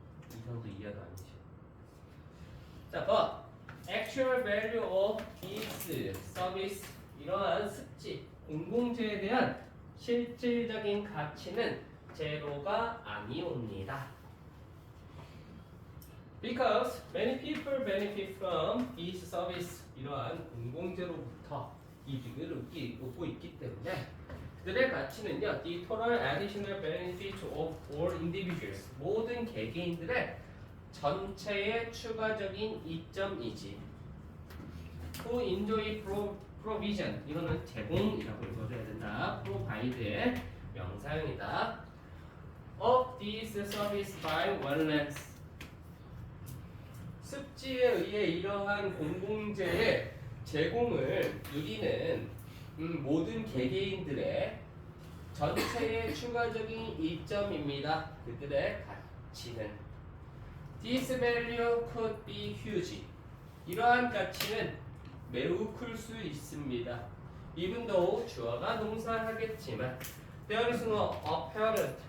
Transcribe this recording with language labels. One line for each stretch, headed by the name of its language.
Korean: 이 정도 이해도 아니지. 자,
English: but actual value of this service
Korean: 이러한 습지, 공공재에 대한 실질적인 가치는 제로가 아니옵니다.
English: Because many people benefit from this service
Korean: 이러한 공공재로부터 이득을 얻고 있기 때문에 그들의 가치는요,
English: the total additional benefit of all individuals 모든 개개인들의 전체의 추가적인 이점이지. To enjoy provision
Korean: 이거는 제공이라고 읽어줘야 된다. provide의 명사형이다.
English: Of this service by wetlands
Korean: 습지에 의해 이러한 공공재의 제공을 누리는 모든 개개인들의 전체의 추가적인 이점입니다. 그들의 가치는
English: This value could be huge.
Korean: 이러한 가치는 매우 클 수 있습니다.
English: even though
Korean: 주어가 동사하겠지만
English: there is no apparent.